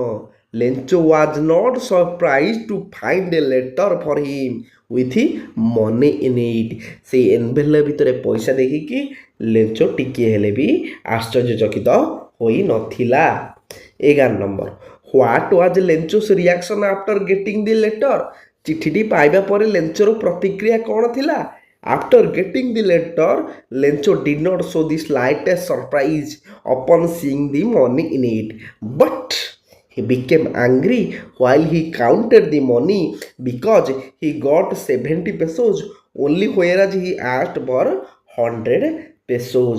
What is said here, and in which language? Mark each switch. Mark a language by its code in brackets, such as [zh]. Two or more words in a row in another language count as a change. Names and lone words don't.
[en] Lencho was not surprise to find a letter for him with money in it. [or] ସେଇ ଏନଭେଲପ ଭିତରେ ପଇସା ଦେଖିକି ଲେଞ୍ଚୋ ଟିକିଏ ହେଲେ ବି ଆଶ୍ଚର୍ଯ୍ୟଚକିତ ହୋଇନଥିଲା। [en] 11 number, what was Lencho's reaction after getting the letter? [or] ଚିଠିଟି ପାଇବା ପରେ ଲେଞ୍ଚୋର ପ୍ରତିକ୍ରିୟା କ'ଣ ଥିଲା? [en] After getting the letter, Lencho did not show the slightest surprise upon seeing the money in it, but he became angry while he counted the money because he got 70 pesos only, whereas he asked for 100 pesos.